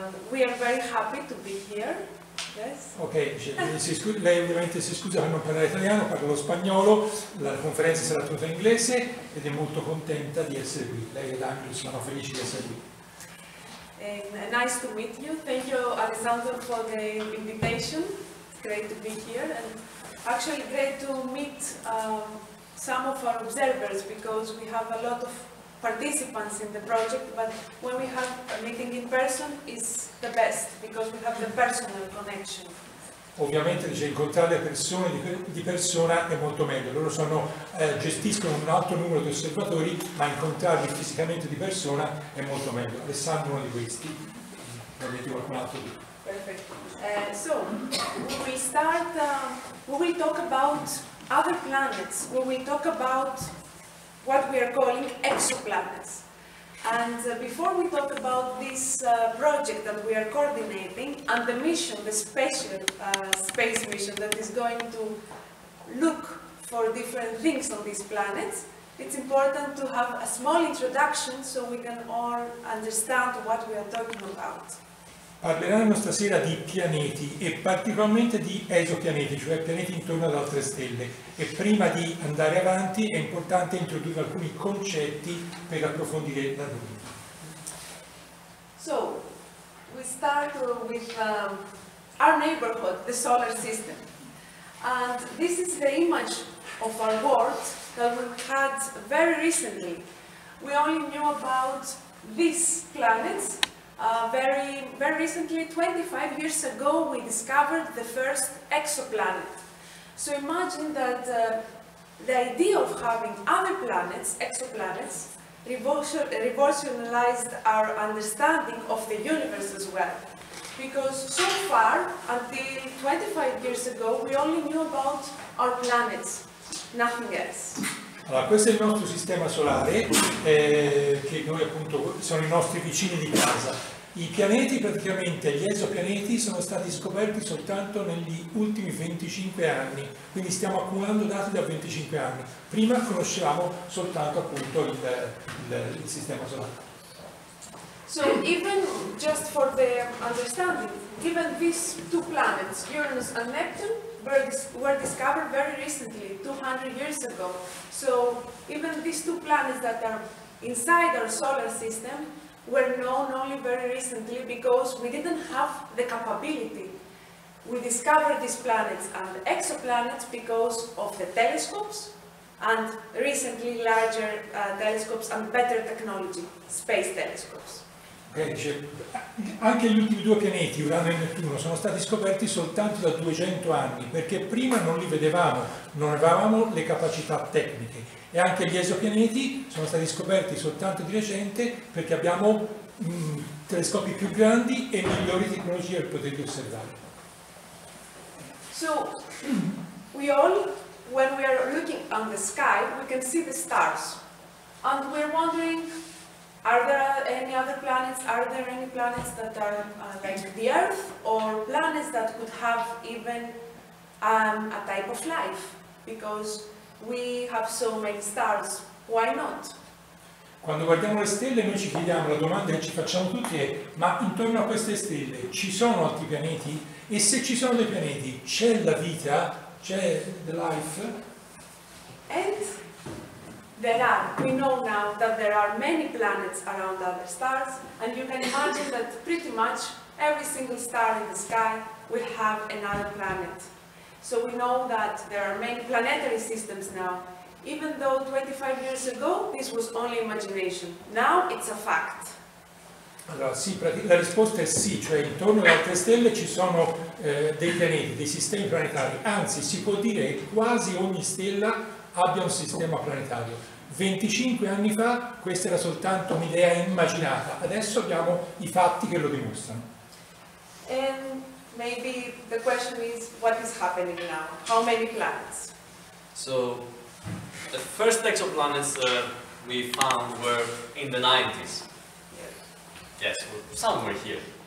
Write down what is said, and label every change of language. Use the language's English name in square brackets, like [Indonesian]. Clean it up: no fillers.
[English] We are very happy to be here. Yes. [Italian] Ok, lei ovviamente si scusa per non parlare italiano, parla lo spagnolo, la conferenza sarà tutta in inglese ed è molto contenta di essere qui. Lei ed Angelos sono felici di essere qui. [English] Nice to meet you. Thank you, Alessandro, for the invitation. It's great to be here, and actually great to meet some of our observers, because we have a lot of participants in the project, but when we have a meeting in person is the best, because we have the personal connection. [Italian] Ovviamente dice, incontrare le persone di persona è molto meglio. Loro gestiscono un alto numero di osservatori, ma incontrarli fisicamente di persona è molto meglio. Alessandro è uno di questi. Avete qualcun altro lì? [English] Perfect. So we start. We will talk about other planets. We will talk about what we are calling exoplanets. And before we talk about this project that we are coordinating and the mission, the special space mission that is going to look for different things on these planets, it's important to have a small introduction so we can all understand what we are talking about. [Italian] Parleranno stasera di pianeti e particolarmente di esopianeti, cioè pianeti intorno ad altre stelle. E prima di andare avanti è importante introdurre alcuni concetti per approfondire l'argomento. [English] So, we start with our neighborhood, the solar system. And this is the image of our world that we had very recently. We only knew about these planets. Very recently, 25 years ago, we discovered the first exoplanet. So imagine that the idea of having other planets, exoplanets, revolutionized our understanding of the universe as well. Because so far, until 25 years ago, we only knew about our planets, nothing else. [Italian] Allora, questo è il nostro sistema solare, che noi appunto sono i nostri vicini di casa. I pianeti, praticamente gli esopianeti, sono stati scoperti soltanto negli ultimi 25 anni, quindi stiamo accumulando dati da 25 anni. Prima conoscevamo soltanto appunto il sistema solare. [English] So even just for the understanding, even these two planets, Uranus and Neptune, were discovered very recently, 200 years ago. So even these two planets that are inside our solar system were known only very recently because we didn't have the capability. We discovered these planets and exoplanets because of the telescopes and recently larger telescopes and better technology, space telescopes. [Italian] Dice, anche gli ultimi due pianeti, Urano e Nettuno, sono stati scoperti soltanto da 200 anni, perché prima non li vedevamo, non avevamo le capacità tecniche. E anche gli esopianeti sono stati scoperti soltanto di recente perché abbiamo telescopi più grandi e migliori tecnologie per poterli osservare. [English] So, we all, when we are looking on the sky, we can see the stars. And we're wondering, are there any other planets? Are there any planets that are like the Earth, or planets that could have even a type of life? Because we have so many stars, why not? [Italian] Quando guardiamo le stelle noi ci chiediamo, la domanda che ci facciamo tutti è: ma intorno a queste stelle ci sono altri pianeti? E se ci sono dei pianeti, c'è la vita? C'è [English] the life? And there are. We know now that there are many planets around other stars, and you can imagine that pretty much every single star in the sky will have another planet. So we know that there are many planetary systems now. Even though 25 years ago this was only imagination, now it's a fact. [Italian] Allora sì, la risposta è sì, cioè intorno alle altre stelle ci sono dei pianeti, dei sistemi planetari, anzi si può dire che quasi ogni stella abbia un sistema planetario. 25 anni fa questa era soltanto un'idea immaginata, adesso abbiamo i fatti che lo dimostrano. [English] And maybe the question is, what is happening now? How many planets? So, the first exoplanets we found were in the 90s. Yes, somewhere here.